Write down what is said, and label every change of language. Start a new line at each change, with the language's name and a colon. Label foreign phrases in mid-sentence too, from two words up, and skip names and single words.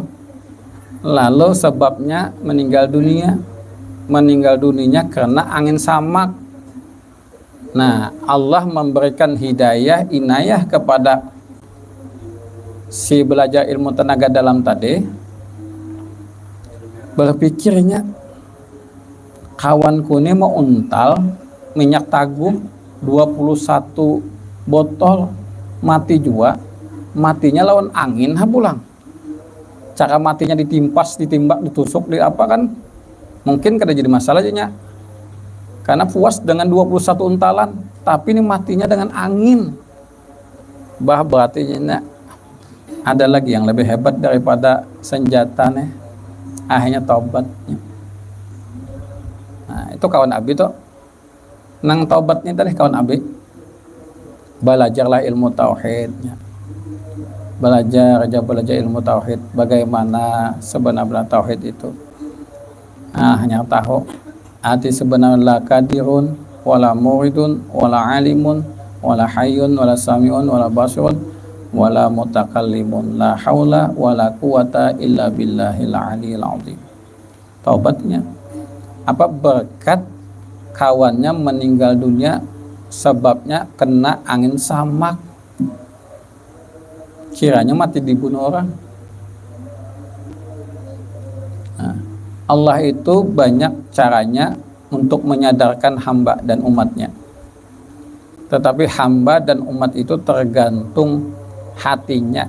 Banjar: Lalu sebabnya meninggal dunianya karena angin samak. Nah, Allah memberikan hidayah, inayah kepada si belajar ilmu tenaga dalam tadi, berpikirnya kawanku ini mau untal minyak taguh 21 botol, mati juga, matinya lawan angin pulang. Cara matinya ditimpas, ditimbak, ditusuk, di apa kan mungkin kada jadi masalah aja, karena puas dengan 21 untalan, tapi ini matinya dengan angin. Berarti ada lagi yang lebih hebat daripada senjata nih, akhirnya taubat. Nah, itu kawan abi tuh nang taubatnya tadi kawan abi, belajarlah ilmu tauhidnya, belajar ilmu tauhid, bagaimana sebenarnya tauhid itu. Hanya tahu hati sebenarnya
Arabic: لا قادر ولا مريد ولا عليم ولا حي ولا سميع ولا بصير ولا متكلم، لا حول ولا قوة إلا بالله العلي العظيم.
Banjar: Taubatnya apa? Berkat kawannya meninggal dunia sebabnya kena angin samak, kiranya mati dibunuh orang. Nah, Allah itu banyak caranya untuk menyadarkan hamba dan umatnya, tetapi hamba dan umat itu tergantung hatinya.